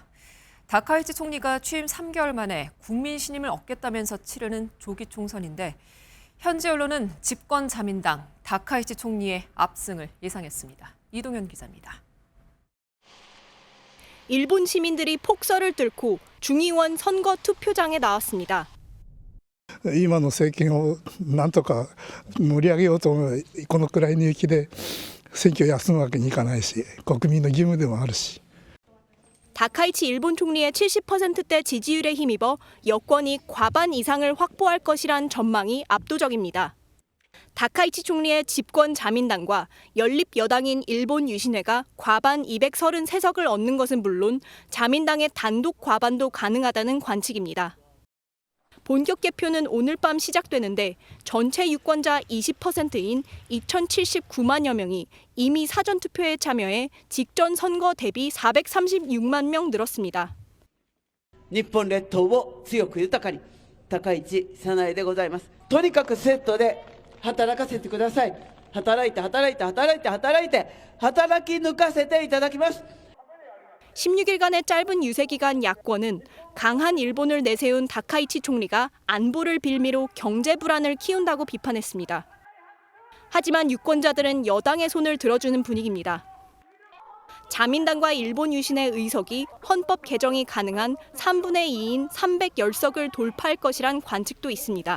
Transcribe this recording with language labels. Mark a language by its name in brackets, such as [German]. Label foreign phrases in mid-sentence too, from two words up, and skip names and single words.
[Korean] 다카이치 총리가 취임 3개월 만에 국민 신임을 얻겠다면서 치르는 조기 총선인데 현지 언론은 집권 자민당 다카이치 총리의 압승을 예상했습니다. 이동현 기자입니다. 일본 시민들이 폭설을 뚫고 중의원 선거 투표장에 나왔습니다. [Japanese] 今の政権をなんとか盛り上げようと思うこのくらいの雪で選挙を休むわけにいかないし国民の義務でもあるし [Korean] 다카이치 일본 총리의 70%대 지지율에 힘입어 여권이 과반 이상을 확보할 것이란 전망이 압도적입니다. 다카이치 총리의 집권 자민당과 연립 여당인 일본 유신회가 과반 233석을 얻는 것은 물론 자민당의 단독 과반도 가능하다는 관측입니다. 본격 개표는 오늘 밤 시작되는데 전체 유권자 20%인 2,079만여 명이 이미 사전투표에 참여해 직전 선거 대비 436만 명 늘었습니다. [Japanese] 日本列島を強く豊かに高市早苗でございます。とにかくセットで働かせてください。働いて働いて働いて働いて働き抜かせていただきます。 [Korean] 16일간의 짧은 유세 기간 야권은 강한 일본을 내세운 다카이치 총리가 안보를 빌미로 경제 불안을 키운다고 비판했습니다. 하지만 유권자들은 여당의 손을 들어주는 분위기입니다. 자민당과 일본 유신의 의석이 헌법 개정이 가능한 3분의 2인 310석을 돌파할 것이란 관측도 있습니다.